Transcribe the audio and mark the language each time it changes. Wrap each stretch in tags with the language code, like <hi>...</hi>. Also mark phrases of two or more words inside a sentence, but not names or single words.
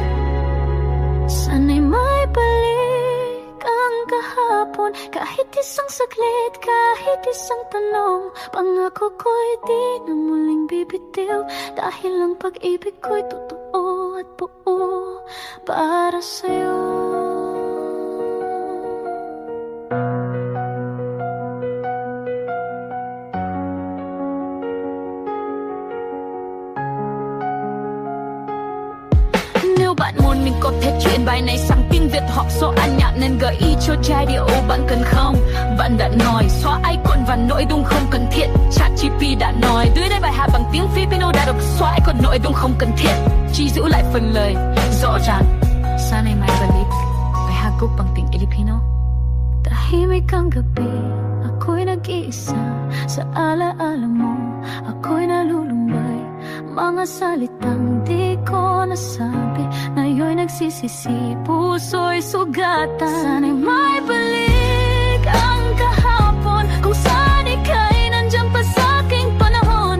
<tl>Sana'y may balik ang kahapon, kahit isang saglit, kahit isang tanong. Pangako ko'y di na muling bibitiw, dahil ang pag-ibig ko'y totoo at buo para sa'yo.</tl> <vi>Nếu bạn muốn mình có thể chuyển bài này sang tiếng Việt hoặc số ăn nhạc, nên gợi ý cho giai điệu bạn cần không? Bạn đã nói xóa icon và nội dung không cần thiết. ChatGPT đã nói đưa đây bài hát bằng tiếng Filipino đã được xóa icon nội dung không cần thiết, chỉ giữ lại phần lời rõ ràng.</vi> <tl>Sana'y may balik</tl> <vi>bài hagok bằng tiếng Filipino.</vi> <tl>Tahimik ang gabi, ako'y nag-iisa. Sa alaala mo, ako'y nalulumbay. Mga salitang di ko nasabi, ngayon'y nagsisisi, puso'y sugatan. Sana'y may balik ang kahapon, kung saan ika'y nandyan pa sa'king panahon.</tl>